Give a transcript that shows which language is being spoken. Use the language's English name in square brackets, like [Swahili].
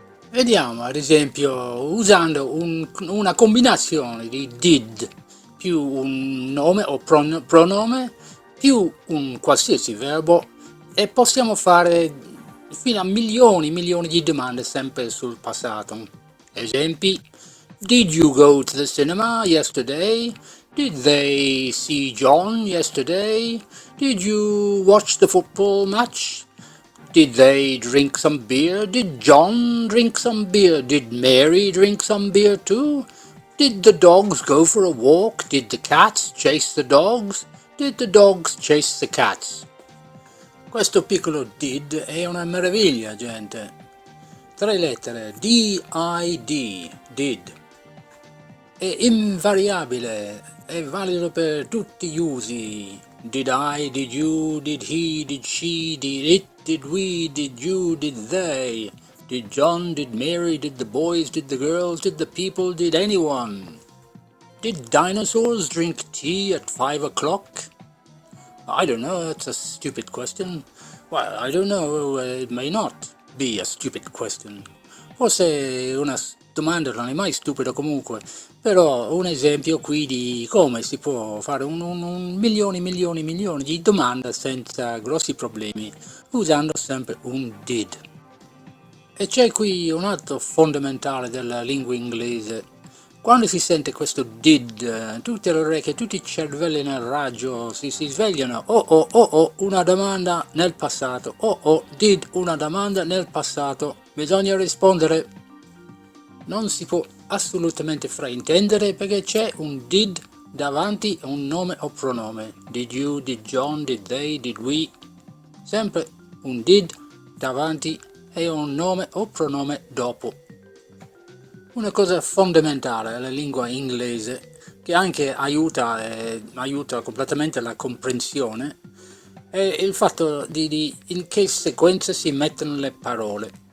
[Italian] Vediamo ad esempio usando una combinazione di did più un nome o pronome più un qualsiasi verbo e possiamo fare fino a milioni di domande sempre sul passato. [English] Esempi: Did you go to the cinema yesterday? Did they see John yesterday? Did you watch the football match? Did they drink some beer? Did John drink some beer? Did Mary drink some beer too? Did the dogs go for a walk? Did the cats chase the dogs? Did the dogs chase the cats? [Italian] Questo piccolo did è una meraviglia, gente. 3 lettere, D-I-D, did. È invariabile, è valido per tutti gli usi. [English] Did I, did you, did he, did she, did it, did we, did you, did they, did John, did Mary, did the boys, did the girls, did the people, did anyone? Did dinosaurs drink tea at 5 o'clock? I don't know, that's a stupid question. Well, I don't know, it may not be a stupid question. [Italian] Forse una domanda non è mai stupida comunque, però un esempio qui di come si può fare un milioni di domande senza grossi problemi, usando sempre un did. E c'è qui un altro fondamentale della lingua inglese. Quando si sente questo did, tutte le orecchie, tutti i cervelli nel raggio si svegliano. Oh, una domanda nel passato. Did una domanda nel passato. Bisogna rispondere. Non si può assolutamente fraintendere perché c'è un did davanti a un nome o pronome. [English] Did you, did John, did they, did we. [Italian] Sempre un did davanti e un nome o pronome dopo. Una cosa fondamentale alla lingua inglese, che anche aiuta completamente la comprensione, è il fatto di in che sequenza si mettono le parole.